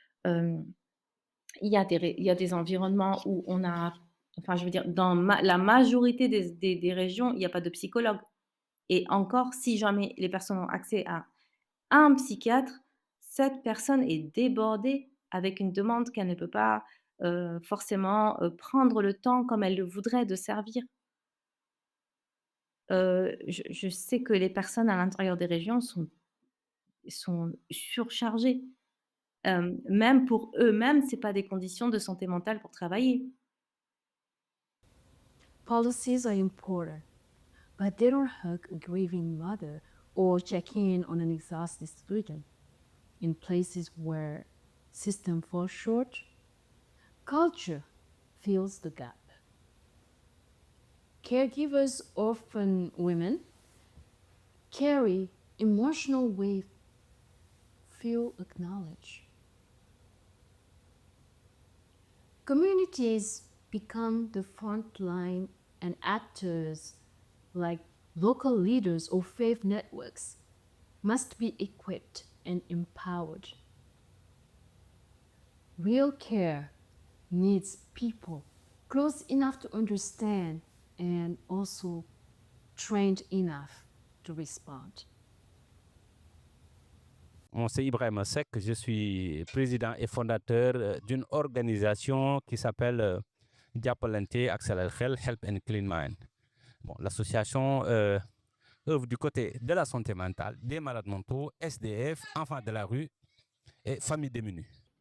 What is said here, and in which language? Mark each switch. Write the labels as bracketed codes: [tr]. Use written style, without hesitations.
[fr] Hem, il y a des environnements où on a enfin, je veux dire, dans la majorité des régions, il y a pas de psychologue et encore, si jamais les personnes ont accès à un psychiatre, cette personne est débordée avec une demande qu'elle ne peut pas, forcément, prendre le temps comme elle le voudrait de servir. Je sais que les personnes à l'intérieur des régions sont surchargées. Même pour eux-mêmes, c'est pas des conditions de santé mentale pour travailler. [en] Policies are important, but they don't hug a grieving mother or check in on an exhausted student. In places where system falls short, culture fills the gap. Caregivers, often women, carry emotional weight few acknowledge. Communities become the front line and actors like local leaders or faith networks must be equipped and empowered. Real care needs people close enough to understand and also trained enough to respond. [fr] C'est Ibrahim Sek, je suis président et fondateur d'une organisation qui s'appelle Diapolente Axel Help and Clean Mind. Bon, l'association œuvre du côté de la santé mentale, des malades mentaux, SDF, enfants de la rue et familles démunies.